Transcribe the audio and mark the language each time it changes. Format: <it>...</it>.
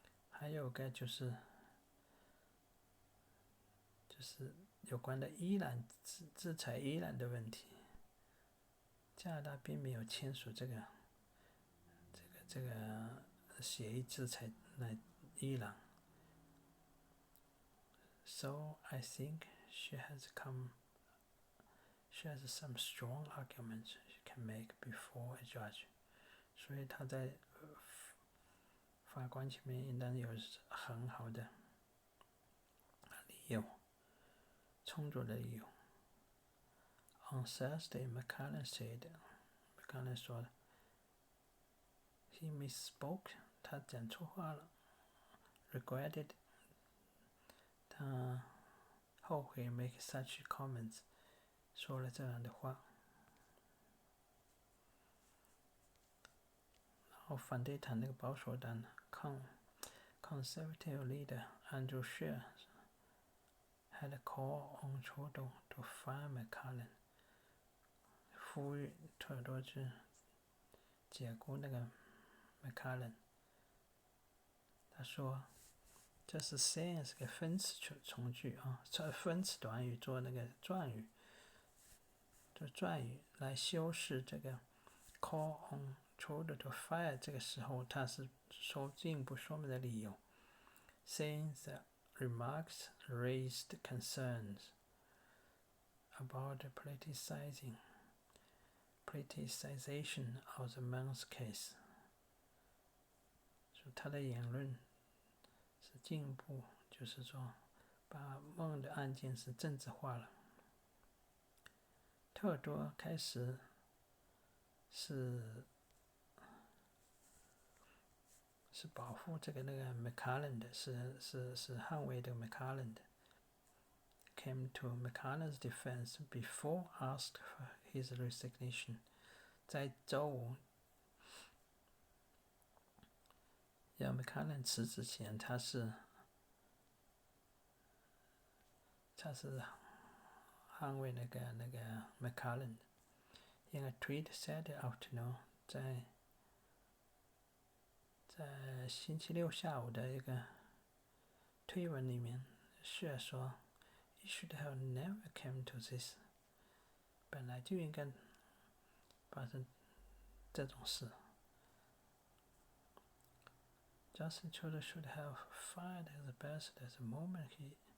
<zh>还有个就是有关的伊朗制裁伊朗的问题，加拿大并没有签署这个协议制裁伊朗。</zh> <en>So I think she has some strong arguments she can make before a judge。</en> <zh>所以她在法官前面应当有很好的理由，充足的理由。</zh> <en>On Thursday,</en> <zh>McCallum说了 ，</zh> <en>he misspoke，</en> <zh>他讲错话了 ，</zh> <en>regretted，</en> <zh>他后悔</zh> <en>make such comments，</en> <zh>说了这样的话。然后反对党那个保守党</zh> <en>Conservative leader Andrew Scheer had a call on Trudeau to fire McCallum，</en> <zh>呼吁特尔多去解雇那个</zh> <en>McCallum。</en> <zh>他说这是 saying 是个分词从句啊，分词短语做那个状语，来修饰这个</zh> <en>call on Trudeau to fire，</en> <zh>这个时候他是进一步说明的理由。</zh> <en>Saying the remarks raised concerns about the politicization of the Mann's case，</en> <zh>说他的言论是进一步就是说把孟的案件是政治化了。特尔多开始是保护这个McCallum 的，是捍卫这个 McCallum 的。</zh> <en>Came to McCallum's defense before asked for his resignation。</en> <zh>在周五要 McCallum 辞职前，他是捍卫那个 McCallum 的。</zh> <en>In a tweet Saturday afternoon，</en> <zh>在星期六下午的一个推文里面，是说</zh> <en>"It should have never come to this"，</en> <zh>本来就应该发生这种事。</zh> <en>Justin Trudeau should have fired his ambassador the moment he</en>